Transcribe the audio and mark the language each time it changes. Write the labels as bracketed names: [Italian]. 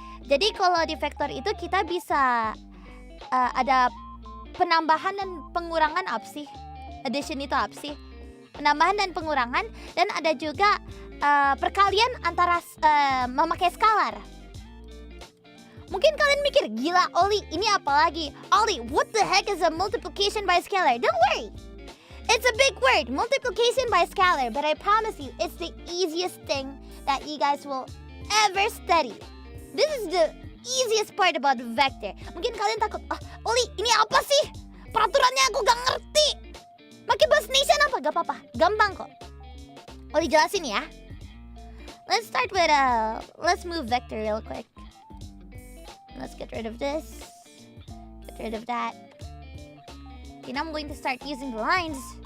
[Indonesian] Jadi kalau di vektor itu kita bisa ada penambahan dan pengurangan apa sih? Addition itu apa sih? Penambahan dan pengurangan, dan ada juga perkalian antara memakai skalar. Mungkin kalian mikir, gila Ollie, ini apa lagi? [English] Ollie, what the heck is a multiplication by scalar? Don't worry. It's a big word, multiplication by scalar, but I promise you, it's the easiest thing that you guys will ever study. This is the easiest part about vector. [Indonesian] Mungkin kalian takut, Ollie, ini apa sih? Peraturannya aku gak ngerti. Pakai bahasa Indonesia apa? Gak apa-apa, gampang kok. Ollie jelasin ya. [English] Let's start with let's move vector real quick. Let's get rid of this. Get rid of that. Okay, now I'm going to start using the lines.